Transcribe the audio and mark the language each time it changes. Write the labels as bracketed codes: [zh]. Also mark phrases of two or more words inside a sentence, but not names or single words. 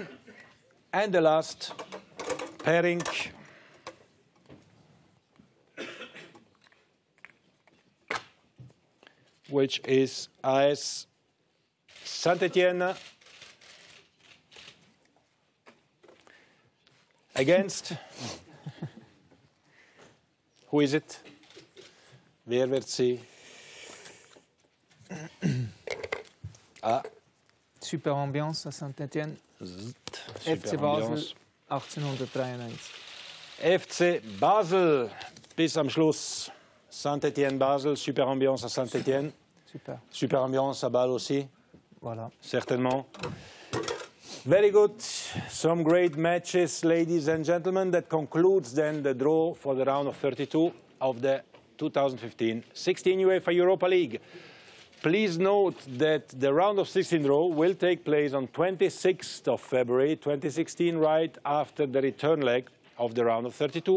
[en] And the last pairing, which is AS Saint-Étienne against, who is it? [de] Wer wird sie? [fr] Super Ambiance à Saint-Étienne. [de] FC Basel 1893. FC Basel bis am Schluss. [fr] Saint-Étienne Basel, super ambiance à Saint-Étienne. Super. Super ambiance à Bâle aussi. Voilà. Certainement. [en] Very good. Some great matches, ladies and gentlemen. That concludes then the draw for the round of 32 of the 2015-16 UEFA Europa League. Please note that the round of 16 draw will take place on 26th of February 2016, right after the return leg of the round of 32.